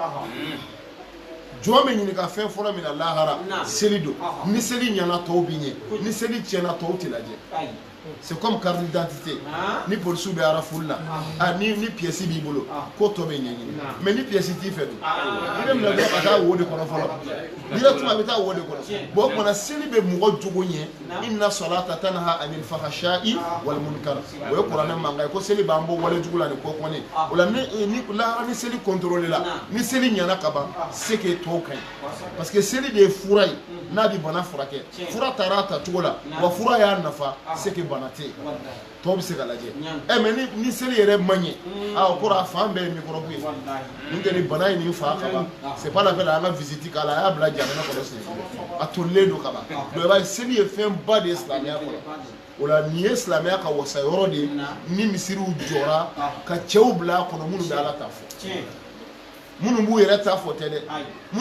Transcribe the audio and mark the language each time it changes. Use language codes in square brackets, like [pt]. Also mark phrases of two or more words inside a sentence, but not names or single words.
[bm] jɔn bɛ ɲininka fɛn fɔlɔ min na lahara seli don ni seli ɲɛna tɔw bɛ ɲɛ ni seli tiɲɛna tɔw tɛ lajɛ [fr] c'est comme carte d'identité [bm] ni polisiw bɛ arafuli la ni pièce b'i bolo ko tɔ bɛ ɲɛɲini mais ni pièce t'i fɛ dun i bɛ minɛ dɔrɔn ka taa wo de kɔnɔ fɔlɔ directement a bɛ taa wo de kɔnɔ bon o kumana seli bɛ mɔgɔ jogo ɲɛ [ar] إن الصلاة تنهى عن الفحشاء والمنكر [bm] o ye kuranɛ mankan ye ko seli b'an bɔ wale jugu la ni ko kɔnɛ o la ni lahara ni seli contrôlé la ni seli ɲɛna ka ban [fr] c'est que [bm] tɔw ka ɲi parce que seli de ye fura ye n'a bɛ bana furakɛ fura taara a ta cogo la wa fura y'a nafa [fr] c'est que [bm] bana tɛ yen tɔw bɛ se ka lajɛ mais ni seli yɛrɛ man ɲɛ o kɔrɔ a fan bɛɛ ye microbe ye n'o tɛ ni bana ye nin fa ka ban [fr] c'est pas la peine [bm] an ka visite k'a la a y'a bila jamana kɔnɔ siɲɛ kelen a tolilen don ka ban donc i b'a ye seli ye fɛnba de ye silamɛya kɔnɔ o la nin ye silamɛya ka wasa yɔrɔ de ye ni misiriw jɔra ka cɛw bila a kɔnɔ minnu bɛ ala ta fɔ minnu b'u yɛrɛ ta fɔ tɛ dɛ minnu